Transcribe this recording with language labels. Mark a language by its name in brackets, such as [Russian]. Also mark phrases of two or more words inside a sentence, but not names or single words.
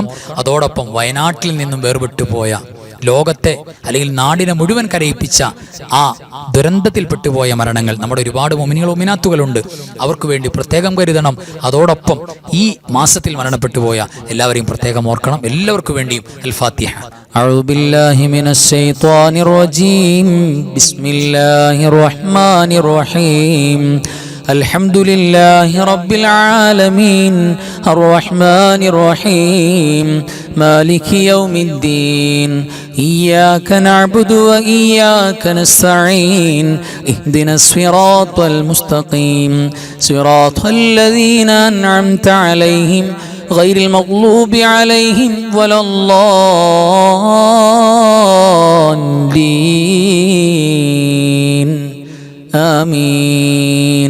[Malayalam] അതോടൊപ്പം വയനാട്ടിൽ നിന്നും വേർപെട്ടു പോയ, ലോകത്തെ അല്ലെങ്കിൽ നാടിനെ മുഴുവൻ കരയിപ്പിച്ച ആ ദുരന്തത്തിൽപ്പെട്ടുപോയ മരണങ്ങൾ, നമ്മുടെ ഒരുപാട് മുഅ്മിനീങ്ങൾ മുഅ്മിനാത്തുകളുണ്ട്, അവർക്ക് വേണ്ടി പ്രത്യേകം കരുതണം. അതോടൊപ്പം ഈ മാസത്തിൽ മരണപ്പെട്ടു പോയ എല്ലാവരെയും പ്രത്യേകം ഓർക്കണം. എല്ലാവർക്കും വേണ്ടിയും അൽ ഫാത്തിഹ. [Arabic] أعوذ بالله من الشيطان الرجيم بسم الله الرحمن الرحيم الحمد لله رب العالمين الرحمن الرحيم مالك يوم الدين إياك نعبد وإياك نستعين اهدنا الصراط المستقيم صراط الذين أنعمت عليهم غير المغلوب عليهم ولا الضالين آمين.